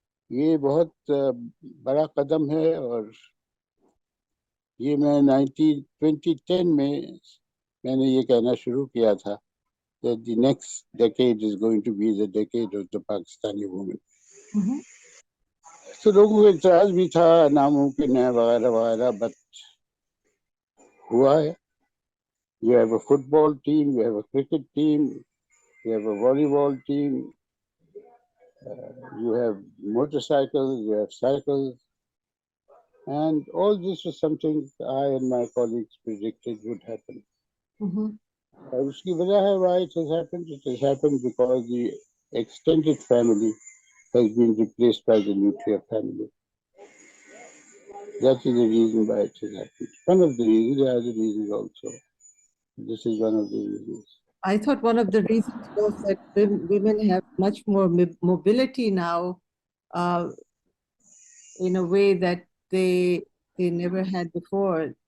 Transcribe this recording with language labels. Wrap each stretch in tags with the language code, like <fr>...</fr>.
<ur>یہ بہت بڑا قدم ہے، اور یہ میں 2010 میں نے یہ کہنا شروع کیا تھا</ur> <en>that the next decade is going to be the decade of the Pakistani woman.</en> <ur>تو لوگوں کو اعتراض بھی تھا، ناممکن ہے وغیرہ وغیرہ، بٹ ہوا ہے.</ur> <en>You have a football team, you have a cricket team, you have a volleyball team, you have motorcycles, you have cycles, and all this is something I and my colleagues predicted would happen.</en> <ur>اور اس کی وجہ ہے</ur> <en>why it has happened. It has happened because the extended family has been replaced by the nuclear family. That is the reason why it has happened. One of the reasons, there are other reasons also. This is one of the reasons. I thought one of the reasons was that women have much more mobility now, in a way that they never had before.</en>